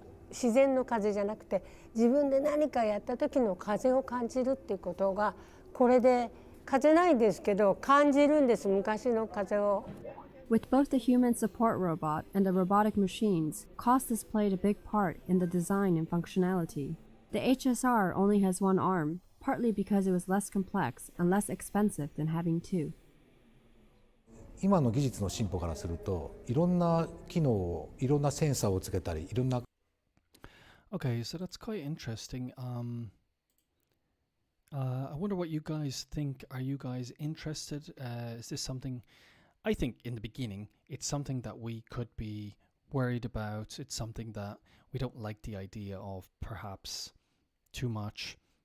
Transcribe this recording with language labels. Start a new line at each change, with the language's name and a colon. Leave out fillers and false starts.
Japanese: 自然の風じゃなくて自分で何かやった時の風を感じるっていうことがこれで風ないですけど感じるんです、昔の風を。
English: With both the human support robot and the robotic machines, cost has played a big part in the design and functionality. The HSR only has one arm, partly because it was less complex and less expensive than having two.
Japanese: 今の技術の進歩からするといろんな機能をいろんなセンサーをつけたりいろんな
English: Okay, so that's quite interesting. I wonder what you guys think. Are you guys interested? Is this something? I think in the beginning, it's something that we could be worried about. It's something that we don't like the idea of, perhaps too much.